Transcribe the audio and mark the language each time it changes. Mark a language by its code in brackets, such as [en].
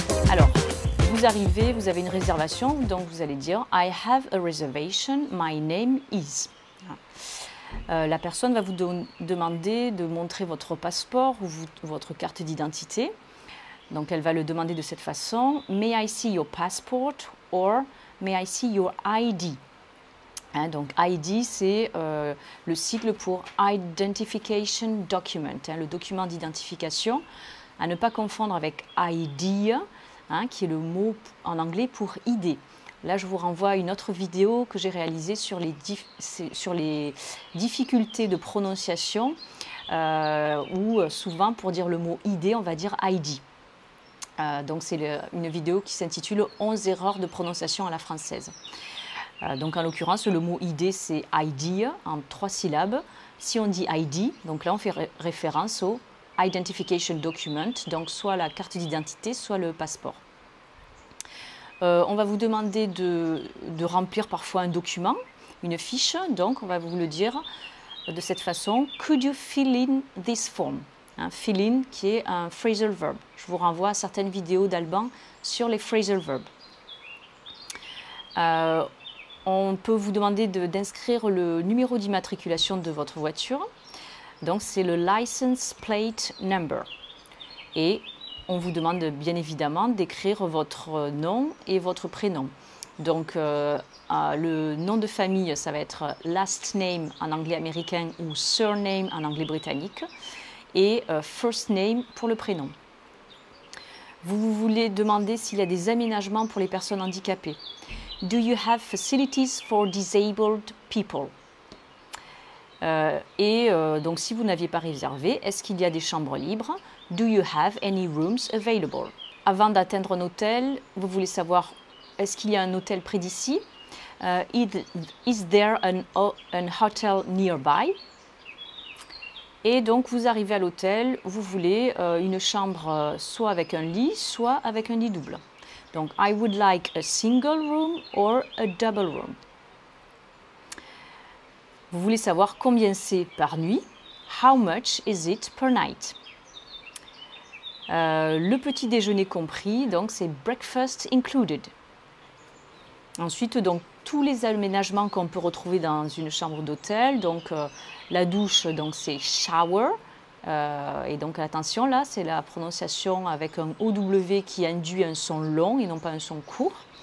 [fr] Alors, vous arrivez, vous avez une réservation, donc vous allez dire « [en] I have a reservation, my name is ». [fr] La personne va vous demander de montrer votre passeport ou votre carte d'identité. Donc elle va le demander de cette façon. [en] May I see your passport or may I see your ID? [fr] Donc ID, c'est le sigle pour Identification Document, le document d'identification. À ne pas confondre avec ID, qui est le mot en anglais pour ID. Là, je vous renvoie à une autre vidéo que j'ai réalisée sur les difficultés de prononciation, où souvent, pour dire le mot ID, on va dire ID. Donc, c'est une vidéo qui s'intitule « 11 erreurs de prononciation à la française ». Donc, en l'occurrence, le mot ID, c'est ID, en 3 syllabes. Si on dit ID, donc là, on fait référence au Identification Document, donc soit la carte d'identité, soit le passeport. On va vous demander de remplir parfois un document, une fiche, donc on va vous le dire de cette façon. [en] Could you fill in this form? [fr] Fill in qui est un phrasal verb. Je vous renvoie à certaines vidéos d'Alban sur les phrasal verbs. On peut vous demander d'inscrire le numéro d'immatriculation de votre voiture. Donc c'est le license plate number. Et on vous demande bien évidemment d'écrire votre nom et votre prénom. Donc le nom de famille, ça va être last name en anglais américain ou surname en anglais britannique. Et first name pour le prénom. Vous voulez demander s'il y a des aménagements pour les personnes handicapées. [en] Do you have facilities for disabled people? [fr] Donc si vous n'aviez pas réservé, est-ce qu'il y a des chambres libres? [en] Do you have any rooms available? [fr] Avant d'atteindre un hôtel, vous voulez savoir, est-ce qu'il y a un hôtel près d'ici? [en] Is there an hotel nearby? [fr] Et donc vous arrivez à l'hôtel, vous voulez une chambre soit avec un lit, soit avec un lit double. [en] Donc I would like a single room or a double room. [fr] Vous voulez savoir combien c'est par nuit? [en] How much is it per night? [fr] Le petit déjeuner compris, donc c'est breakfast included. Ensuite, donc tous les aménagements qu'on peut retrouver dans une chambre d'hôtel, donc la douche, donc c'est shower, et donc attention là, c'est la prononciation avec un OW qui induit un son long et non pas un son court.